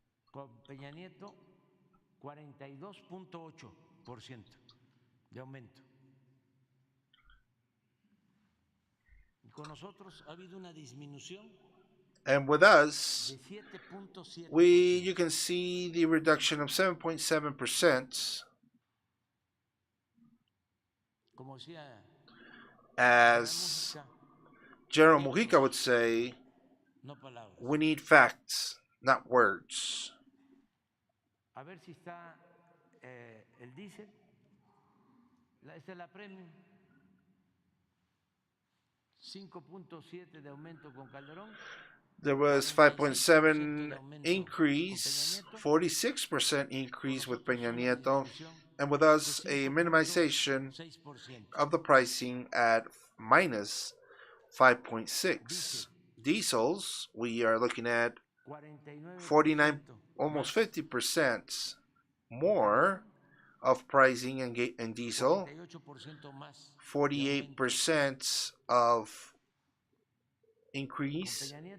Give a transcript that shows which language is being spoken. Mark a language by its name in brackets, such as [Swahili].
[Spanish] Con Peña Nieto, 42.8% de aumento. Y con nosotros ha habido una disminución. [English] And with us, you can see the reduction of 7.7%. As General Mujica would say, we need facts, not words. [Spanish] A ver si está el diésel. Esta es la premium. 5.7 de aumento con Calderón. [English] There was 5.7 increase, 46% increase with Peña Nieto, and with us a minimization of the pricing at minus 5.6. Diesels, we are looking at 49, almost 50% more of pricing in diesel, 48% of increase.